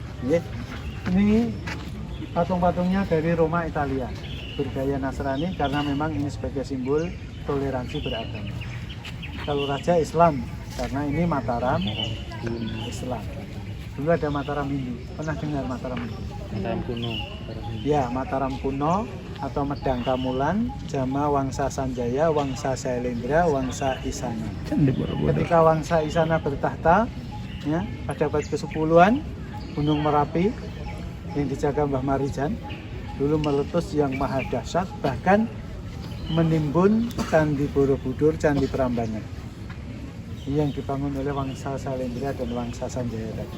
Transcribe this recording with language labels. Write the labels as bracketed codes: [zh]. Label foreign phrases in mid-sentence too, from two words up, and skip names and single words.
[id] Ini patung-patungnya dari Roma Italia, bergaya Nasrani karena memang ini sebagai simbol toleransi beragama. Kalau raja Islam karena ini Mataram Islam. Dulu ada Mataram Hindu. Pernah dengar Mataram Hindu? Mataram kuno. Ya, Mataram kuno atau Medang Kamulan, Jama Wangsa Sanjaya, Wangsa Sailendra, Wangsa Isana. Ketika Wangsa Isana bertahta, ya, pada abad ke-10-an, Gunung Merapi yang dijaga Mbah Marijan dulu meletus yang maha dahsyat, bahkan menimbun Candi Borobudur, Candi Prambanan yang dibangun oleh Wangsa Sailendra dan Wangsa Sanjaya tadi.